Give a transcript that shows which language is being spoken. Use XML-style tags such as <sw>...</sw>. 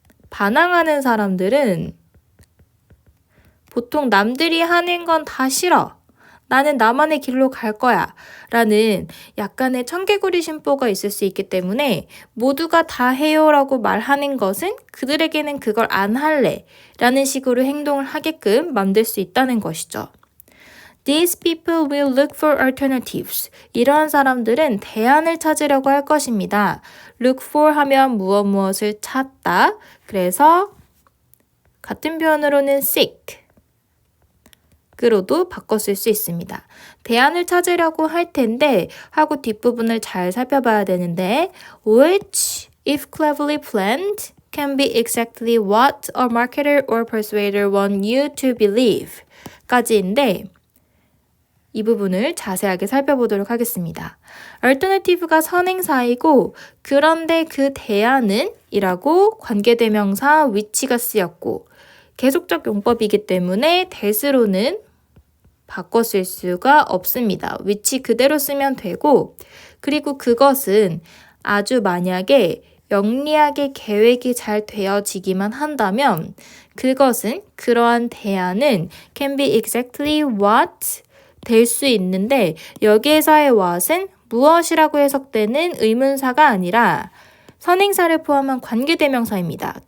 <ko>반항하는 사람들은 보통 남들이 하는 건 다 싫어, 나는 나만의 길로 갈 거야 라는 약간의 청개구리 심보가 있을 수 있기 때문에 모두가 다 해요 라고 말하는 것은 그들에게는 그걸 안 할래 라는 식으로 행동을 하게끔 만들 수 있다는 것이죠.</ko> <en>These people will look for alternatives.</en> <ko>이러한 사람들은 대안을 찾으려고 할 것입니다. Look for 하면 무엇을 찾다. 그래서 같은 표현으로는 seek 으로도 바꿔 쓸 수 있습니다. 대안을 찾으려고 할 텐데 하고 뒷부분을 잘 살펴봐야 되는데</ko> <en>which, if cleverly planned, can be exactly what a marketer or persuader want you to believe</en> <ko>까지인데 이 부분을 자세하게 살펴보도록 하겠습니다. alternative가 선행사이고 그런데 그 대안은 이라고 관계대명사 which가 쓰였고 계속적 용법이기 때문에 that으로는 바꿔 쓸 수가 없습니다. 위치 그대로 쓰면 되고, 그리고 그것은 아주 만약에 영리하게 계획이 잘 되어지기만 한다면 그것은 그러한 대안은</ko> <en>can be exactly what</en> <ko>될 수 있는데 여기에서의 what은 무엇이라고 해석되는 의문사가 아니라 선행사를 포함한 관계대명사입니다.</ko>